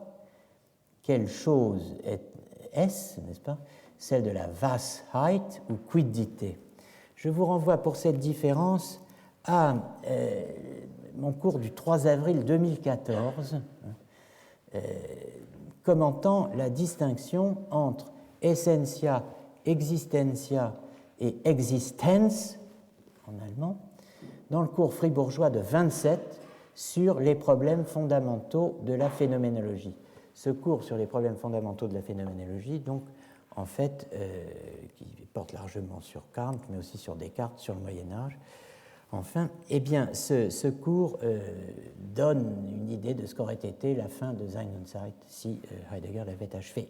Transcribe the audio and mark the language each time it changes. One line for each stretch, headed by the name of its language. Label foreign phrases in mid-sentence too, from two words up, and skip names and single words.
French: quelle chose est-ce, n'est-ce pas, celle de la Washeit ou quiddité. Je vous renvoie pour cette différence à mon cours du 3 avril 2014, commentant la distinction entre essentia, existentia et existenz, en allemand, dans le cours fribourgeois de 27 sur les problèmes fondamentaux de la phénoménologie. Ce cours sur les problèmes fondamentaux de la phénoménologie, donc, en fait, qui porte largement sur Kant, mais aussi sur Descartes, sur le Moyen-Âge, enfin, eh bien, ce cours donne une idée de ce qu'aurait été la fin de Sein und Zeit si Heidegger l'avait achevé.